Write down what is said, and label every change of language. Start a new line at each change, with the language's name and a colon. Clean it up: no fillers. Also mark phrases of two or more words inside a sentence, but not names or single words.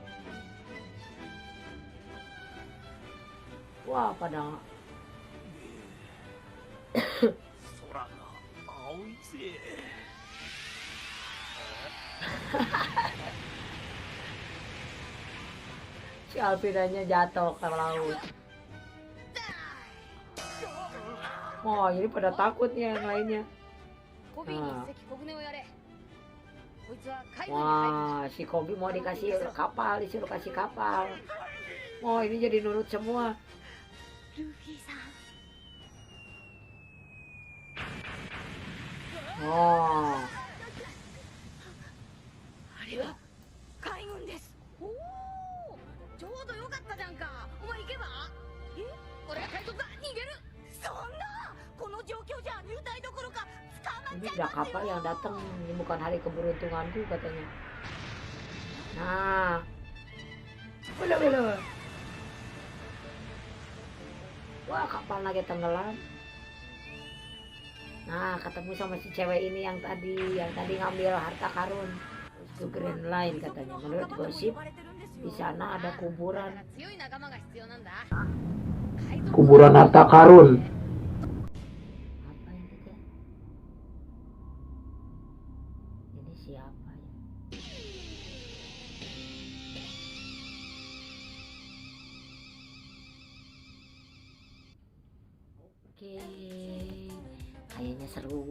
Indonesian: Wah, pada
Japanese: 空が青いぜ。
Indonesian: si Alvidanya jatuh ke laut. Wah, ini pada takut nih yang lainnya.
Japanese: コビーにああ関小舟をやれ。こいつは海軍に入るんじゃ。
Indonesian: Wah, si Kobi mau dikasih kapal, disuruh kasih kapal. Oh, ini jadi nurut semua.
Japanese: ルフィさん Oh, あれは海軍です。おお、ちょうどよかったじゃんか。お前行けば。え、俺が海賊だ。逃げる。そんなこの状況じゃ入隊どころか捕まっ
Indonesian: ini
Japanese: ちゃい
Indonesian: udah
Japanese: ますよ。
Indonesian: kapal yang datang. Ini bukan hari keberuntunganku katanya. Nah, boleh. Wah, kapal lagi tenggelam. Nah, ketemu sama si cewek ini yang tadi ngambil harta karun. Itu Grand Line katanya. Menurut gosip, di sana ada
Japanese: だか
Indonesian: kuburan
Japanese: ら強い仲間が必要なんだ。
Indonesian: kuburan harta karun. Apa ini teh? Ini siapa ya? Oke, kayaknya seru.